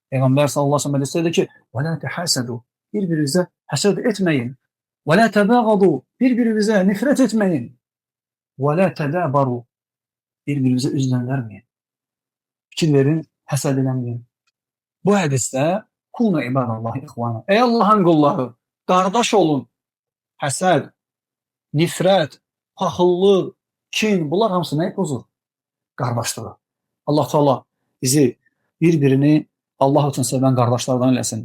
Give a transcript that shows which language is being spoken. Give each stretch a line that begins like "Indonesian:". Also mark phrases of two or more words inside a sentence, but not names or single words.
Turkish: Peygamber
Arabic: صلى الله عليه وسلم
Turkish: dedi ki
Arabic: وَلَا تَحَسَدُوا
Turkish: birbirinize hased etmeyin.
Arabic: وَلَا تَبَاغَضُوا
Turkish: birbirinize nefret etmeyin.
Arabic: وَلَا تَدَابَرُوا
Turkish: birbirinize üzülen vermeyin.
Azerbaijani: Fikir verin, hased eləməyin. Bu hədisdə
Arabic: كونوا عباد الله إخوانا.
Azerbaijani: Ey Allah'ın qulları, qardaş olun. Həsəd, nifrət, paxıllıq, kin, bunlar hamısı nəyi pozur? Qardaşlığı. Allah Teala bizi bir-birini Allah üçün sevən qardaşlardan eləsin.